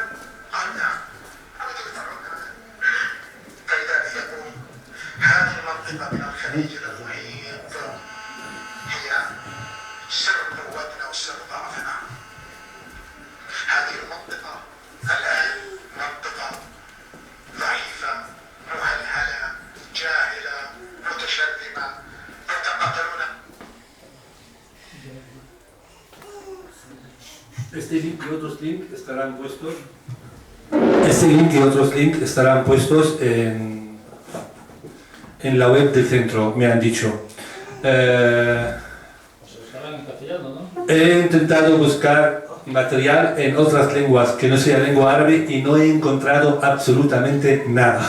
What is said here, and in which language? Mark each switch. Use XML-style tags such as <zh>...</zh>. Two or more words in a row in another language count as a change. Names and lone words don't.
<ar>قال نعم فإذا يقول هذه المنطقة من الخليج إلى المحيط هي سر قوتنا وسر ضعفنا هذه المنطقة الآن منطقة ضعيفة مهلهلة جاهلة متشرذمة يتقاتلون.</ar> <es>Este link y otros links estarán puestos. Este link y otros links estarán puestos en la web del centro, me han dicho. He intentado buscar material en otras lenguas que no sea lengua árabe y no he encontrado absolutamente nada.</es>